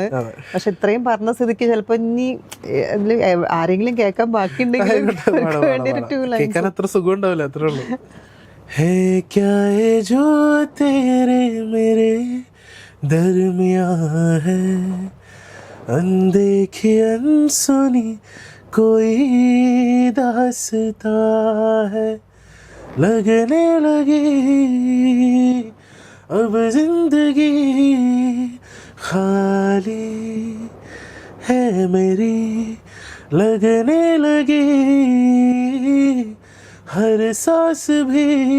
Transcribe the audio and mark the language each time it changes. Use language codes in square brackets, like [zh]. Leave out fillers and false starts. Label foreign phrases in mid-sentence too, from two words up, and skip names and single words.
[ml] പക്ഷെ ഇത്രയും പറഞ്ഞ സ്ഥിതിക്ക് ചിലപ്പോ ഇനി ആരെങ്കിലും കേൾക്കാൻ ബാക്കിയുണ്ടെങ്കിൽ അത്ര സുഖം ഉണ്ടാവില്ല, അത്രേ ഉള്ളൂ. [hi] हे क्या है जो तेरे मेरे दरमियाँ है അൻदेखी अनसुनी कोई दास्ता है लगने लगी अब जिंदगी खाली है मेरी लगने लगी हर सांस भी